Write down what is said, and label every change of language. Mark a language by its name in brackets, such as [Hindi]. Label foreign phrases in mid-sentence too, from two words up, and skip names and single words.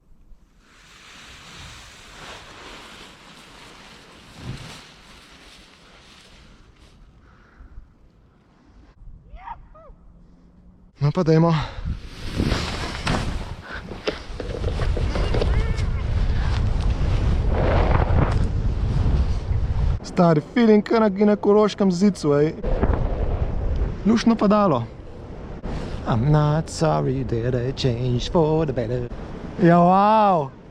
[Slovenian] No pa dajmo. Stari feeling, kar na ginekološkem zicu, ej. Luštno padalo. [English] I'm not sorry that I changed for the better. [Slovenian] Ja, wow!